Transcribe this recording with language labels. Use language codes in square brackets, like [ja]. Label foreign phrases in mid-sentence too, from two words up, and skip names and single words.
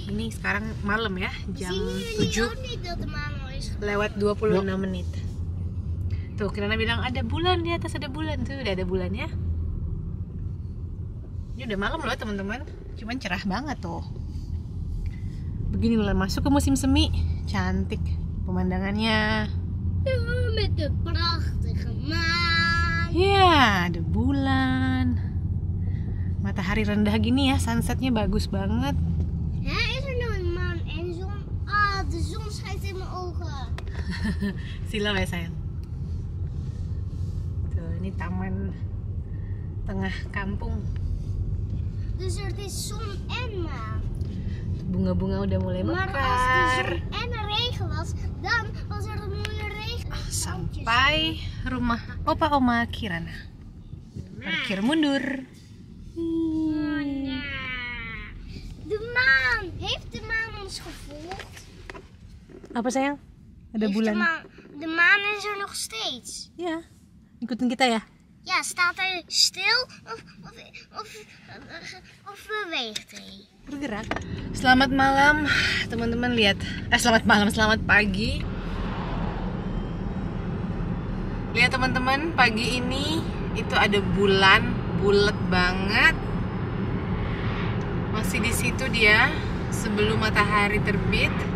[id] Ini sekarang malam ya, jam 7 lewat 26 menit. Tuh, Kirana bilang ada bulan di atas, ada bulan tuh, udah ada bulannya. Ini udah malam loh teman-teman, cuman cerah banget tuh. Begini mulai masuk ke musim semi, cantik pemandangannya. [nl] Met de prachtige maan. [id] Ya, ada bulan. Matahari rendah gini ya, sunsetnya bagus banget. [nl] Hè, is er nou een maan en zon? Ah, de zon schijnt in mijn ogen. [id] Silau ya sayang. Tuh, ini taman tengah kampung. [nl] Dus er is zon en maan. [id] Bunga-bunga udah mulai [nl] Maar als de [id] mekar. [nl] zon en de regen was, dan was er een mooie regen. [id] Sampai rumah opa oma Kirana. Parkir mundur. [nl] De maan. Heeft de maan ons gevolgd? [id] Apa sayang? Ada [nl] Heeft [id] bulan. [nl] De maan is er nog steeds. [id] Ya, ikutin kita ya. [nl] Ja, staat hij stil of beweegt hij? [id] Bergerak. Selamat malam, teman-teman lihat. Selamat malam, selamat pagi. Lihat teman-teman, pagi ini itu ada bulan bulat banget. Masih di situ dia sebelum matahari terbit.